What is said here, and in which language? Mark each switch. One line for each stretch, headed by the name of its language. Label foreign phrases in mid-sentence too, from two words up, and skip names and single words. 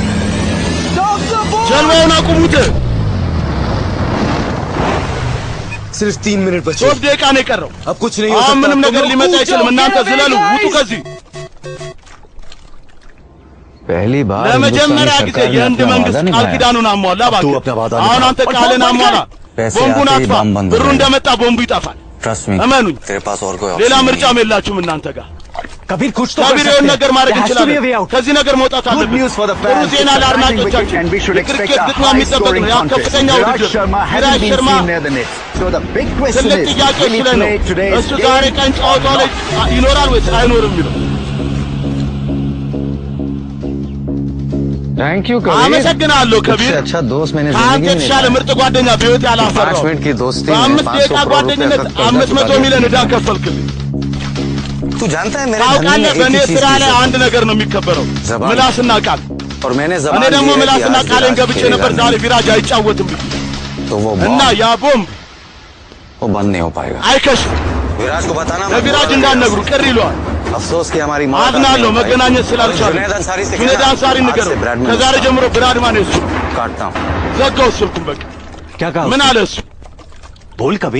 Amharic: ጀልባውን አቁሙት።
Hindi: सिर्फ 3 मिनट बचे
Amharic: 3 ደቂቃ ነው የቀረው
Hindi: अब कुछ नहीं हो सकता
Amharic: ምንም ነገር ሊመጣ አይችልም እናንተ ዝለሉ ውጡ ከዚህ
Hindi: पहली बार
Amharic: ለመጀመሪያ ጊዜ የህንድ መንግስት ቃል ኪዳኑን አሟላ እባክህ አሁን አንተ ቃልን አሟላ ቦምቡን አጥፋ ብሩ እንደመጣ ቦምቡ ይጠፋል እመኑኝ ሌላ ምርጫም የላችሁም እናንተ ጋር
Hindi: कबीर कुछ तो
Amharic: कबीर የሆነ ነገር ማድረግ ይችላል ከዚህ ነገር መውጣት አለብን ጥሩ ዜና ለአድናቂዎቻችን የክሪኬት ግጥሚያ የሚጠበቅ ነው ያ ከፍተኛ ውድድር ቪራጅ ሸርማ ትልቅ ጥያቄ ስለ ነው እሱ ዛሬ ቀን ጨዋታው ላይ ይኖራል ወይስ አይኖርም የሚለው
English: thank you
Hindi: कबीर
Amharic: አመሰግናለሁ ከቢር
Hindi: अच्छा दोस्त मैंने
Amharic: ከአንተ የተሻለ ምርጥ ጓደኛ በህይወት ያላፈራው
Hindi: 5 मिनट की दोस्ती
Amharic: በ5 ደቂቃ ጓደኝነት 500 ሚሊዮን ዕዳ ከፈልክልኝ
Hindi: तू जानता है मेरे
Amharic: ታውቃለህ በእኔ ስራ ላይ አንድ ነገር ነው የሚከበረው ምላስና ቃል
Hindi: और मैंने
Amharic: እኔ ደግሞ ምላስና ቃሌን ገብቼ ነበር ዛሬ ቪራጅ አይጫወትም እና ያ ቦምብ
Hindi: वो बंद नहीं हो पाएगा
Amharic: አይከሽም
Hindi: विराज को बताना
Amharic: ለቪራጅ እንዳትነግሩ ቅር ይለዋል
Hindi: अफसोस कि हमारी
Amharic: አዝናለሁ መገናኘት ስላልቻለ ጁነይድ አንሳሪ ንገረው ከዛሬ ጀምሮ ብራድማን እሱ
Hindi: काटता हूं
Amharic: ዘጋው ስልኩን በቃ
Hindi: क्या कहा
Amharic: ምን አለ እሱ
Hindi: बोल कबीर